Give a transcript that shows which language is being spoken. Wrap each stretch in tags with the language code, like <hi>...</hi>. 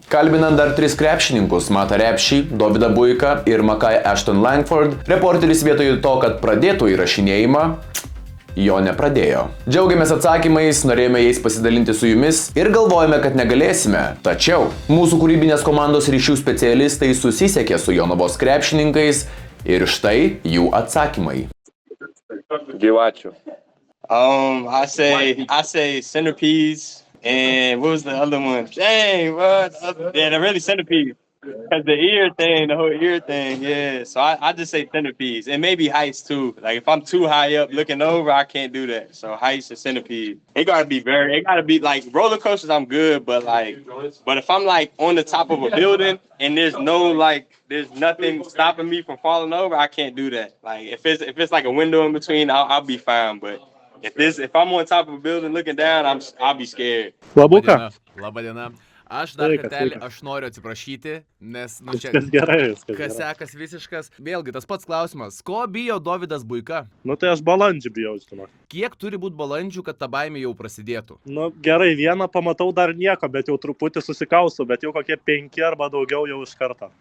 <lt>Kalbinant dar 3 krepšininkus, Matą Repšį, Dovydą Buiką ir Makai Ashton Langford, reporteris vietoj to, kad pradėtų įrašinėjimą, jo nepradėjo. Džiaugiamės atsakymais, norėjome jais pasidalinti su jumis ir galvojame, kad negalėsime. Tačiau mūsų kūrybinės komandos ryšių specialistai susisiekė su Jonavos krepšininkais ir štai jų atsakymai. Gyvačių.</lt> <en>I say centipedes, and what was the other one? Dang, what? Yeah, they're really centipedes. Cause the whole ear thing, yeah. So I just say centipedes, and maybe heights too. Like if I'm too high up looking over, I can't do that. So heights and centipede. It gotta be like roller coasters. I'm good, but if I'm like on the top of a building and there's nothing stopping me from falling over, I can't do that. Like if it's like a window in between, I'll be fine. But if I'm on top of a building looking down, I'll be scared.</en> <lt>Labuka. Labadiena. Aš dar kartelį, aš noriu atsiprašyti, nes čia kasekas visiškas. Vėlgi, tas pats klausimas. Ko bijo Dovydas Buika? Nu tai aš balandžių bijau, žinoma. Kiek turi būti balandžių, kad ta baimė jau prasidėtų? Nu gerai, vieną pamatau dar nieko, bet jau truputį susikausiu, bet jau kokie 5 arba daugiau jau iš karto.</lt>